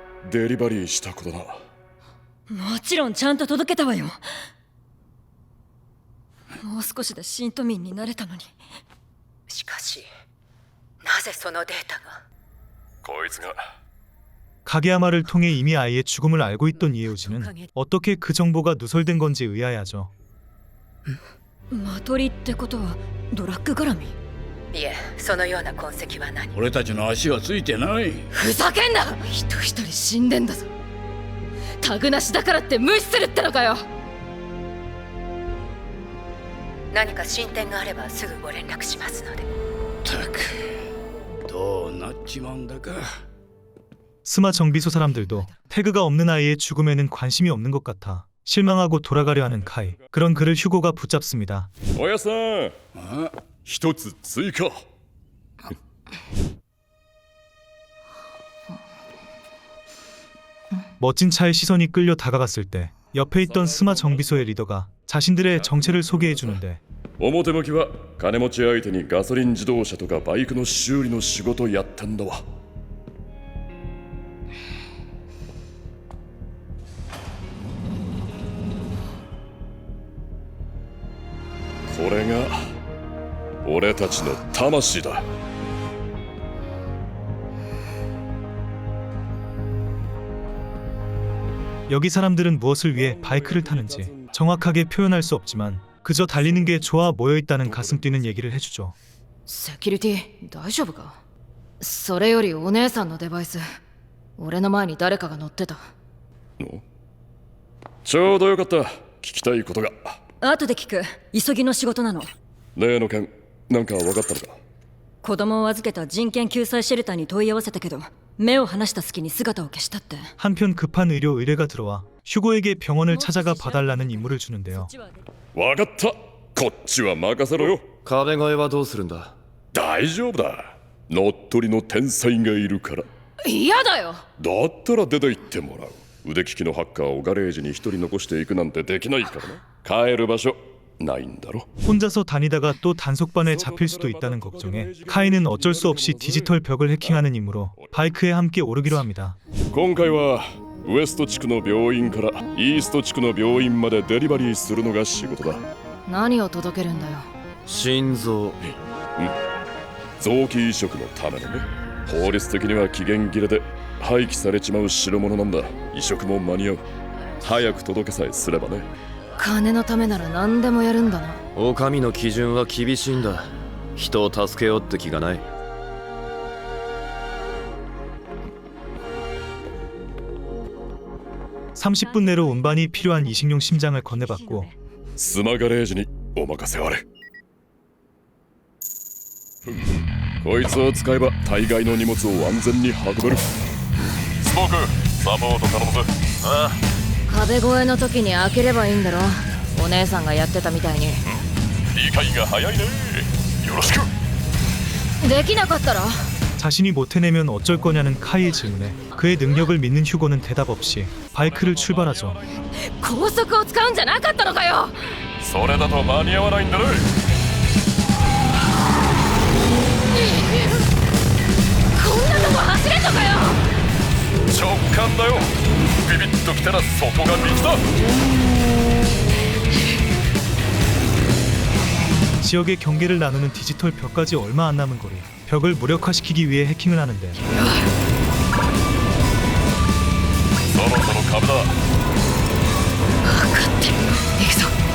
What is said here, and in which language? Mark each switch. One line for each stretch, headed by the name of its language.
Japanese: デリバリーしたことだもちろんちゃんと届けたわよ。もう少しで新都民になれたのに。しかしなぜそのデータがこいつが
Korean: 가게야마를 통해 이미 아이의 죽음을 알고 있던 이에오지는 어떻게 그 정보가 누설된 건지 의아해하죠.
Japanese: マトリってことはドラッグ絡み？いえそのような痕跡は何俺たちの足はついてない。ふざけんな！人一人死んでんだぞ。タグなしだからって無視するってのかよ。何か進展があればすぐご連絡しますので。たくどうなっちまうんだか。
Korean: 스마 정비소 사람들도 태그가 없는 아이의 죽음에는 관심이 없는 것 같아 실망하고 돌아가려 하는 카이. 그런 그를 휴고가 붙잡습니다.
Japanese: おやさん一つ追加
Korean: 멋진 차에 시선이 끌려 다가갔을 때 옆에 있던 스마 정비소의 리더가 자신들의 정체를 소개해주는데
Japanese: 表向きは金持ち相手にガソリン自動車とかバイクの修理の仕事やったんだわこれが俺たちの魂だ
Korean: 여기 사람들은 무엇을 위해 바이크를 타는지 정확하게 표현할 수 없지만 그저 달리는 게 좋아 모여있다는 가슴 뛰는 얘기를 해주죠.
Japanese: セキュリティ大丈夫か？それよりお姉さんのデバイス、俺の前に誰かが乗ってた。ちょうどよかった聞きたいことが後で聞く。急ぎの仕事なの。例の件なんか分かったのか子供を預けた人権救済シェルターに問い合わせたけど目を離した隙に姿を消したって。
Korean: 한편 급한 의료 의뢰가 들어와 휴고에게 병원을 찾아가 봐달라는 임무를 주는데요.
Japanese: 分かったこっちは任せろよ壁越えはどうするんだ大丈夫だ乗っ取りの天才がいるから嫌だよ。だったら出て行ってもらう腕利きのハッカーをガレージに一人残していくなんてできないからな帰る場所ないんだろ
Korean: 혼자서 다니다가 또 단속반에 잡힐 수도 있다는 걱정에 카이는 어쩔 수 없이 디지털 벽을 해킹하는 임무로 바이크에 함께 오르기로 합니다.
Japanese: 今回はウエスト地区の病院からイースト地区の病院までデリバリーするのが仕事だ何を届けるんだよ。心臓臓器移植のためのね法律的には期限切れで廃棄されちまう代物なんだ移植も間に合う早く届けさえすればね金のためなら何でもやるんだな。お上の基準は厳しいんだ人を助けようって気がない
Korean: 30분 내로 운반이 필요한 이식용 심장을 건네받고
Japanese: スマガレージにお任せあれこいつを使えば大概の荷物を安全に運べるスモークサポート頼むぜああ壁越えの時に開ければいいんだろ。お姉さんがやってたみたいに。理解が早いねよろしくできなかったら
Korean: 자신이 못 해내면 어쩔 거냐는 카이의 질문에 그의 능력을 믿는 휴고는 대답 없이 바이크를 출발하죠.
Japanese: 高速を使うんじゃなかったのかよ。それだと間に合わないんだねこんなとこ走れんのかよ。直感だよ。ビビッときたらそこが道だ。
Korean: 지역의 경계를 나누는 디지털 벽까지 얼마 안 남은 거리. 벽을 무력화시키기 위해 해킹을 하는데
Japanese: そろそろ壁だ。分かってる。行くぞ。